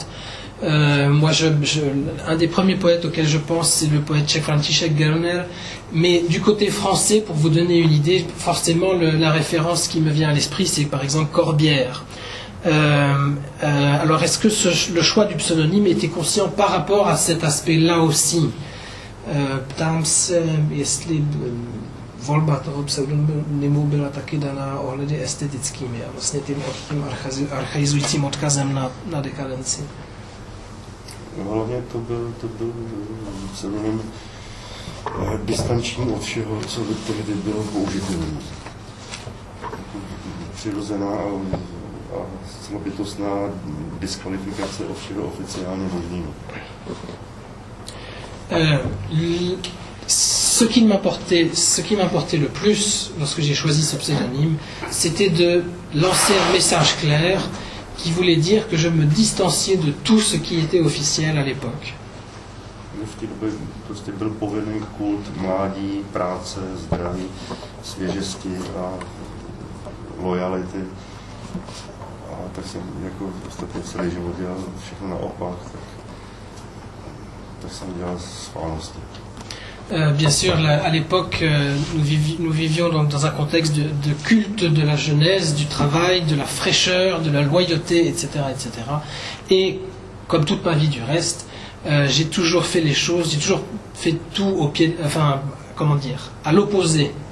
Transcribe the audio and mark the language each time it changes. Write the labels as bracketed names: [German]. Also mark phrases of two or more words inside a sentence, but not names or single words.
[French] Moi, un des premiers poètes auxquels je pense, c'est le poète tchèque František Gelner. Mais du côté français, pour vous donner une idée, forcément, la référence qui me vient à l'esprit, c'est par exemple Corbière. Alors, est-ce que le choix du pseudonyme était conscient par rapport à cet aspect-là aussi? [Czech] Ptám se, jestli volba toho pseudonymu byla taky daná ohledy estetickými a vlastně tím archaizujícím odkazem na dekadenci. Hlavně to byl pseudonym distanční od všeho, co tehdy bylo použitelné. Přirozená a celobytostná diskvalifikace od všeho oficiálně možného. [French] Ce qui m'importait le plus lorsque j'ai choisi ce pseudonyme, c'était de lancer un message clair qui voulait dire que je me distanciais de tout ce qui était officiel à l'époque. [Czech] V té době prostě byl povinný kult mládí, práce, zdraví, svěžesti a lojality. A tak jsem jako ostatně celý život dělal všechno naopak, tak jsem dělal schválnosti. [French] Bien sûr, à l'époque, nous vivions donc dans un contexte de culte de la jeunesse, du travail, de la fraîcheur, de la loyauté, etc., etc. Et comme toute ma vie du reste, j'ai toujours fait les choses, j'ai toujours fait tout au pied, enfin, comment dire, à l'opposé.